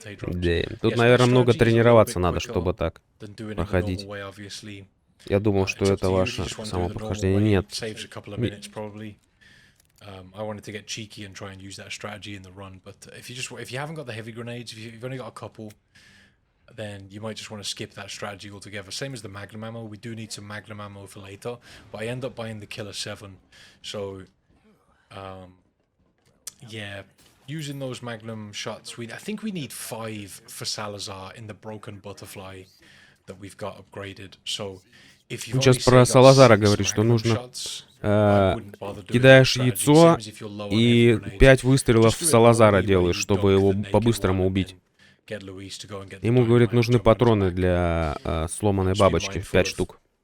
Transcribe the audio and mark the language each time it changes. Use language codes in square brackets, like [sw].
[ru] Да, тут, наверное, много тренироваться надо, чтобы так проходить. Я думал, что это ваше само прохождение. Нет. [en] I wanted to get cheeky and try and use that strategy in the run, but if you haven't got the heavy grenades, if you've only got a couple, then you might just want to skip that strategy altogether. Same as the magnum ammo, we do need some magnum ammo for later, but I end up buying the Killer 7, so yeah, using those magnum shots, I think we need 5 for Salazar in the broken butterfly that we've got upgraded, so if you've [ru] Сейчас про Салазара говорит, что нужно кидаешь яйцо и 5 выстрелов в Салазара делаешь, чтобы его по-быстрому убить. Ему, говорит, нужны патроны для сломанной бабочки, 5 штук.